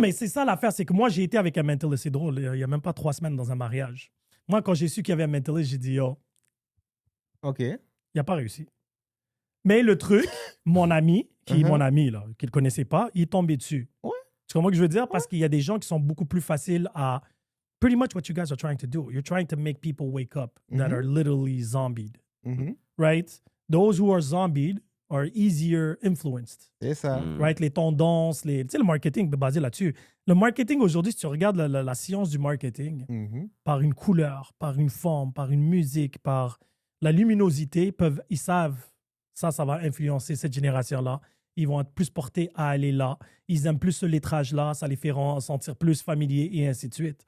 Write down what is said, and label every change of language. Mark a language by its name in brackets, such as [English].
[French] mais c'est ça l'affaire, c'est que moi, j'ai été avec un mentalist. C'est drôle, il n'y a même pas 3 semaines dans un mariage. Moi, quand j'ai su qu'il y avait un mentalist, j'ai dit, oh, OK. il n'a pas réussi. Mais le truc, mon ami, qui est mon Uh-huh. ami, là, qu'il ne connaissait pas, il est tombé dessus. Ouais. Tu comprends ce que je veux dire? Parce qu'il y a des gens qui sont beaucoup plus faciles à... [English] Pretty much what you guys are trying to do. You're trying to make people wake up that Mhm. are literally zombied, Mhm. right? Those who are zombied are easier influenced, [French] C'est ça. Mm. [English] right? [French] Les tendances, tu sais, le marketing est basé là-dessus. Le marketing, aujourd'hui, si tu regardes la science du marketing, Mhm. par une couleur, par une forme, par une musique, par la luminosité, ils savent, ça va influencer cette génération-là. Ils vont être plus portés à aller là. Ils aiment plus ce lettrage-là, ça les fait sentir plus familiers et ainsi de suite.